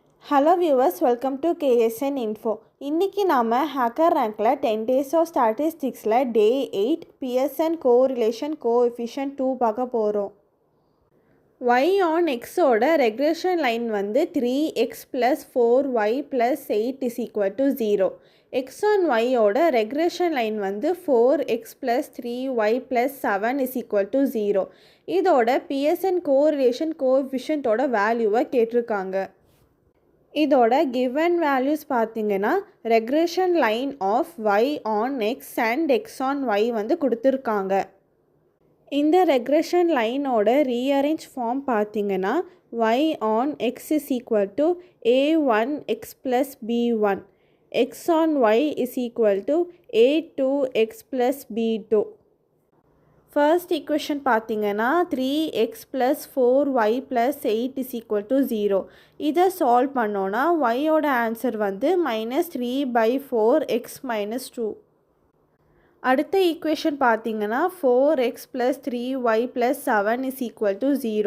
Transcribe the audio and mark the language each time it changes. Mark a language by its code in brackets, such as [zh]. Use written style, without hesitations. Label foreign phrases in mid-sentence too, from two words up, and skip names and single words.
[en] Hello viewers, welcome to KSN Info. [ta] இன்றைக்கி நாம் ஹேக்கர் ரேங்கில் [en] 10 days of statistics day 8 Pearson correlation coefficient 2 [ta] பார்க்க போகிறோம். [en] y on x regression line [ta] வந்து 3x + 4y + 8 = 0. [en] x on y regression line [ta] வந்து 4x + 3y + 7 = 0. இதோட [en] Pearson correlation coefficient value [ta] கேட்டிருக்காங்க. இதோட [en] given values [ta] பார்த்தீங்கன்னா [en] regression line of y on x and x on y [ta] வந்து கொடுத்துருக்காங்க. இந்த [en] regression line rearrange form [ta] பார்த்தீங்கன்னா [en] y on x = a1x + b1, x on y = a2x + b2. first equation [ta] பார்த்தீங்கன்னா 3x + 4y + 8 = 0. இதை சால்வ் பண்ணோன்னா [en] y answer [ta] வந்து -3/4x - 2. அடுத்த ஈக்குவேஷன் பார்த்தீங்கன்னா 4x + 3y + 7 = 0.